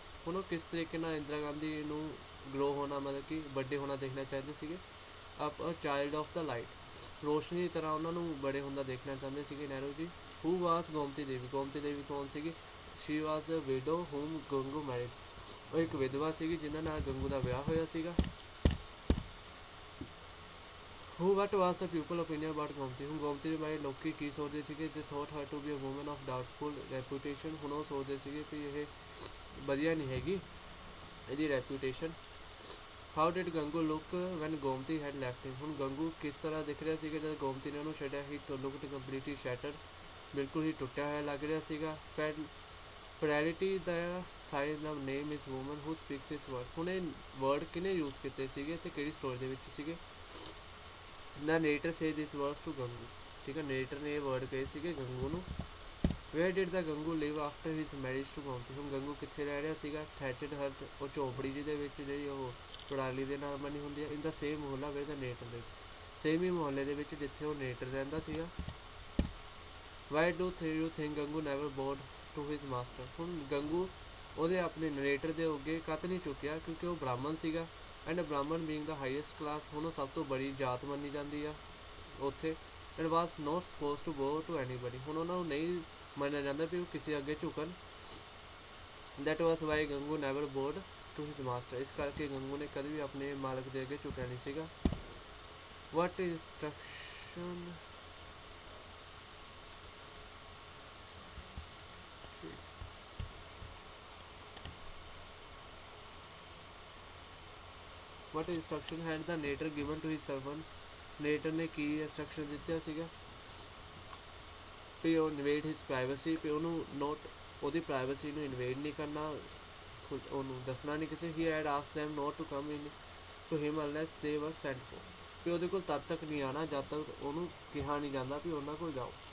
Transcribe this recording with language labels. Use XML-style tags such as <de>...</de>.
<pa>ਹੁਣ ਉਹ ਕਿਸ ਤਰੀਕੇ ਨਾਲ ਇੰਦਰਾ ਗਾਂਧੀ ਨੂੰ ਗਰੋ ਹੋਣਾ, ਮਤਲਬ ਕਿ ਵੱਡੇ ਹੋਣਾ ਦੇਖਣਾ ਚਾਹੁੰਦੇ ਸੀਗੇ?</pa> <en>a child of the light,</en> <pa>ਰੋਸ਼ਨੀ ਦੀ ਤਰ੍ਹਾਂ ਉਹਨਾਂ ਨੂੰ ਬੜੇ ਹੁੰਦਾ ਦੇਖਣਾ ਚਾਹੁੰਦੇ ਸੀਗੇ ਨਹਿਰੂ ਜੀ।</pa> <en>who was Gomti Devi?</en> <pa>ਗੋਮਤੀ ਦੇਵੀ ਕੌਣ ਸੀਗੀ?</pa> <en>she was a widow whom Gangu married.</en> <pa>ਉਹ ਇੱਕ ਵਿਧਵਾ ਸੀਗੀ ਜਿਨ੍ਹਾਂ ਨਾਲ ਗੰਗੂ ਦਾ ਵਿਆਹ ਹੋਇਆ ਸੀਗਾ।</pa> <en>what was the people opinion about Gomti?</en> <pa>ਹੁਣ ਗੋਮਤੀ ਦੇ ਬਾਰੇ ਲੋਕੀ ਕੀ ਸੋਚਦੇ ਸੀਗੇ?</pa> <en>they thought her to be a woman of doubtful reputation.</en> <pa>ਹੁਣ ਉਹ ਸੋਚਦੇ ਸੀਗੇ ਕਿ ਇਹ ਵਧੀਆ ਨਹੀਂ ਹੈਗੀ ਇਹਦੀ reputation.</pa> <en>how did Gangu look when Gomti had left him?</en> <pa>ਹੁਣ ਗੰਗੂ ਕਿਸ ਤਰ੍ਹਾਂ ਦਿਖ ਰਿਹਾ ਸੀਗਾ ਜਦ ਗੋਮਤੀ ਨੇ ਉਹਨੂੰ ਛੱਡਿਆ?</pa> <en>he looked completely shattered,</en> <pa>ਬਿਲਕੁਲ ਹੀ ਟੁੱਟਿਆ ਹੋਇਆ ਲੱਗ ਰਿਹਾ ਸੀਗਾ।</pa> <en>Plurality the sign of name is woman who speaks this word.</en> <pa>ਹੁਣ ਇਹ ਵਰਡ ਕਿਹਨੇ ਯੂਜ਼ ਕੀਤੇ ਸੀਗੇ ਤੇ ਕਿਹੜੀ ਸਟੋਰੀ ਦੇ ਵਿੱਚ ਸੀਗੇ?</pa> <en>The narrator say this words to Gangu.</en> <pa>ਠੀਕ ਹੈ, narrator ਨੇ ਇਹ ਵਰਡ ਕਹੇ ਸੀਗੇ ਗੰਗੂ ਨੂੰ।</pa> <en>Where did the Gangu live after his marriage to Gomti?</en> <pa>ਹੁਣ ਗੰਗੂ ਕਿੱਥੇ ਰਹਿ ਰਿਹਾ ਸੀਗਾ?</pa> <en>Thatched hut,</en> <pa>ਉਹ ਝੋਪੜੀ ਜਿਹਦੇ ਵਿੱਚ ਜਿਹੜੀ ਉਹ ਪਰਾਲੀ ਦੇ ਨਾਲ ਬਣੀ ਹੁੰਦੀ ਹੈ।</pa> <en>in the same mohalla where the narrator lived,</en> <pa>same ਹੀ ਮੁਹੱਲੇ ਦੇ ਵਿੱਚ ਜਿੱਥੇ ਉਹ narrator ਰਹਿੰਦਾ ਸੀਗਾ।</pa> <en>Why do you think Gangu never bored to his master।</en> <pa>ਹੁਣ ਗੰਗੂ ਉਹਦੇ ਆਪਣੇ ਨਰੇਟਰ ਦੇ ਅੱਗੇ ਕੱਤ ਨਹੀਂ ਚੁੱਕਿਆ ਕਿਉਂਕਿ ਉਹ ਬ੍ਰਾਹਮਣ ਸੀਗਾ,</pa> <en>and Brahmin being the highest class,</en> <pa>ਹੁਣ ਉਹ ਸਭ ਤੋਂ ਬੜੀ ਜਾਤ ਮੰਨੀ ਜਾਂਦੀ ਆ ਉੱਥੇ,</pa> <en>And was not suppose to bow to anybody.</en> <pa>ਹੁਣ ਉਹਨਾਂ ਨੂੰ ਨਹੀਂ ਮੰਨਿਆ ਜਾਂਦਾ ਵੀ ਉਹ ਕਿਸੇ ਅੱਗੇ ਝੁਕਣ।</pa> <en>That was why Gangu never bowed to his master.</en> <pa>ਇਸ ਕਰਕੇ ਗੰਗੂ ਨੇ ਕਦੇ ਵੀ ਆਪਣੇ ਮਾਲਕ ਦੇ ਅੱਗੇ ਝੁਕਿਆ ਨਹੀਂ ਸੀਗਾ।</pa> <en>What instruction What instruction had the narrator given to his servants?</en> <pa>narrator ਨੇ ਕੀ instruction ਦਿੱਤਾ ਸੀਗਾ ਵੀ ਉਹ</pa> <en>invade his privacy,</en> <pa>ਵੀ ਉਹਨੂੰ ਨੋਟ ਉਹਦੀ ਪ੍ਰਾਈਵੇਸੀ ਨੂੰ ਇਨਵੇਡ ਨਹੀਂ ਕਰਨਾ, ਉਹਨੂੰ ਦੱਸਣਾ ਨਹੀਂ ਕਿਸੇ।</pa> <en>he had asked them not to come in to him unless they were sent for,</en> <pa>ਵੀ ਉਹਦੇ ਕੋਲ ਤਦ ਤੱਕ ਨਹੀਂ ਆਉਣਾ ਜਦ ਤੱਕ ਉਹਨੂੰ ਕਿਹਾ ਨਹੀਂ ਜਾਂਦਾ ਵੀ ਉਹਨਾਂ ਕੋਲ ਜਾਓ।</pa>